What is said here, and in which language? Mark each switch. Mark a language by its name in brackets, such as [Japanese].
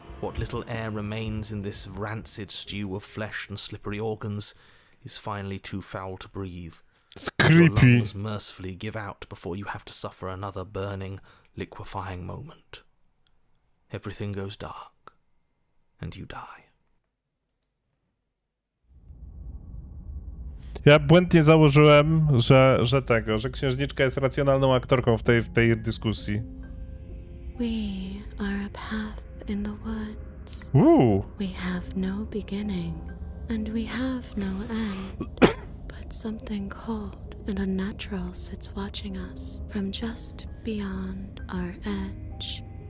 [English] What little air remains in this rancid stew of flesh and slippery organs is finally too foul to breathe. It's Your creepy. lungs mercifully give out before you have to suffer another burning, liquefying moment. Everything goes dark, and you die. [Polish] Ja błędnie założyłem, że księżniczka jest racjonalną aktorką w tej dyskusji. [English] We are a path in the woods. We have no beginning, and we have no end. But something cold and unnatural sits watching us from just beyond our edge.